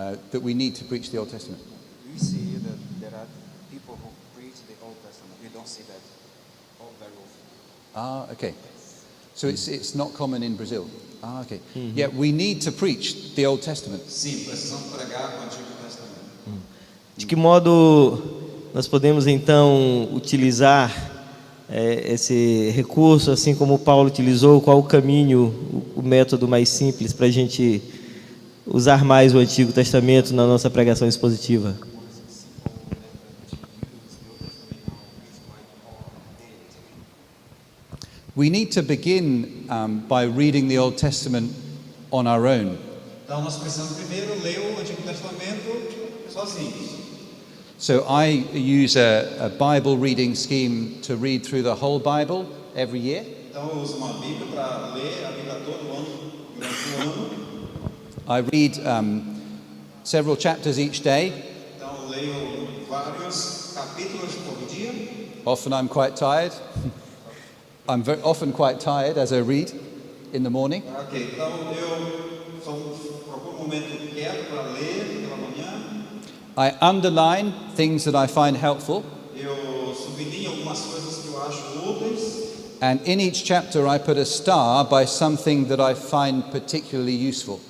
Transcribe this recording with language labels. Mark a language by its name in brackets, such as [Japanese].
[English] That we need to preach the Old Testament. We see that there are people who preach the Old Testament. We don't see that very often. Okay. So it's not common in Brazil. Okay. Yeah, we need to preach the Old Testament. [Portuguese] Sim, precisamos pregar com o Antigo Testamento. De que modo nós podemos então utilizar esse recurso, assim como Paulo utilizou? Qual o caminho, o método mais simples para a gente usar mais o Antigo Testamento na nossa pregação expositiva? [English] We need to begin by reading the Old Testament on our own. [Portuguese] Então nós precisamos primeiro ler o Antigo Testamento sozinhos. [English] So I use a Bible reading scheme to read through the whole Bible every year. [Portuguese] Então eu uso uma Bíblia para ler a Bíblia todo ano, durante o ano. [English] I read several chapters each day. [Portuguese] Então eu leio vários capítulos por dia. [English] Often I'm quite tired. I'm often quite tired as I read in the morning. [Portuguese] Ok, então eu procuro um momento quieto para ler pela manhã. [English] I underline things that I find helpful. [Portuguese] Eu sublinho algumas coisas que eu acho úteis. [English] And in each chapter I put a star by something that I find particularly useful.